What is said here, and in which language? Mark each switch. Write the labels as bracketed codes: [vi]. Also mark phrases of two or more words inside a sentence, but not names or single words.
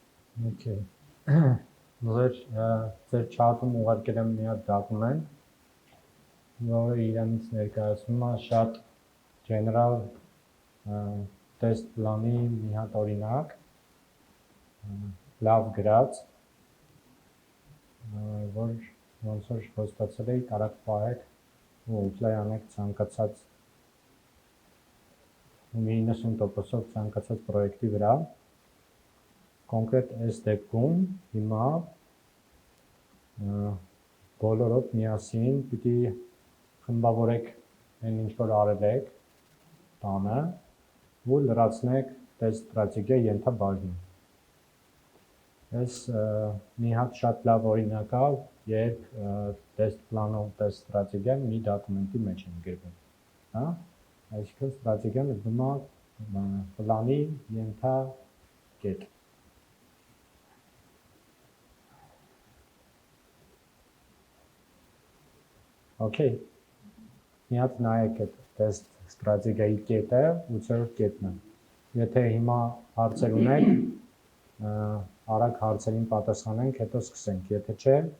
[hy] Okay. Ձեր chat-ում ուղարկել եմ մի հատ document, որը իրանից ներկայացնում է շատ [en] general test plan- [hy] ի մի հատ օրինակ, լավ գրած, որ ոնց որ խոստացել էի կարակ պահեք ու apply անեք ցանկացած 90%-ով ցանկացած պրոյեկտի վրա։ Կոնկրետ այս դեպքում հիմա բոլորով միասին պիտի խմբավորեք այն ինչ որ արել եք տանը ու լրացնեք test ստրատեգիա ենթաբաժնում։ Այս մի հատ շատ լավ օրինակ է, երբ [en] test plan- [hy] ով test ստրատեգիան մի դոկումենտի մեջ են գրվում, հա? Այսինքն ստրատեգիան դնում է պլանի ենթակետ։ Okay, մի հատ նայեք այդ test ստրատեգիայի կետը 8-րդ կետն է։ Եթե հիմա հարցեր ունեք, արագ հարցերին պատասխանենք, հետո սկսենք, եթե չէ,